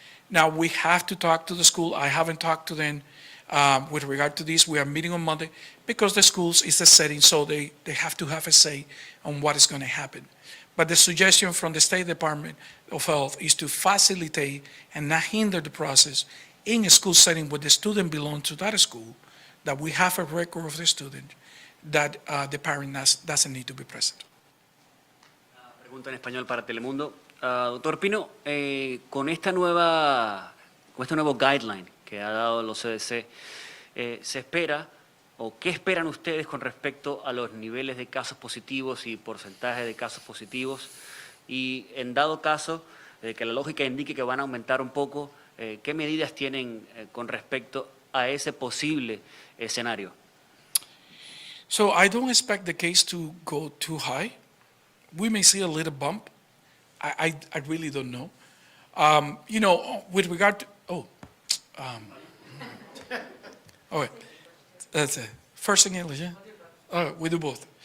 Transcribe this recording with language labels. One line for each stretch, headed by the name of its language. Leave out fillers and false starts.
English: Now, we have to talk to the school. I haven't talked to them with regard to this. We are meeting on Monday because the schools is the setting, so they have to have a say on what is going to happen. But the suggestion from the State Department of Health is to facilitate and not hinder the process in a school setting where the student belongs to that school, that we have a record of the student, that the parent doesn't need to be present.
Spanish: Pregunta en español para Telemundo. Doctor Pino, con este nuevo guideline que ha dado los CDC, ¿se espera o qué esperan ustedes con respecto a los niveles de casos positivos y porcentaje de casos positivos? Y en dado caso de que la lógica indique que van a aumentar un poco, ¿qué medidas tienen con respecto a ese posible escenario?
English: So I don't expect the case to go too high. We may see a little bump. I really don't know. With regard to, okay, that's it. First in English, yeah? We do both.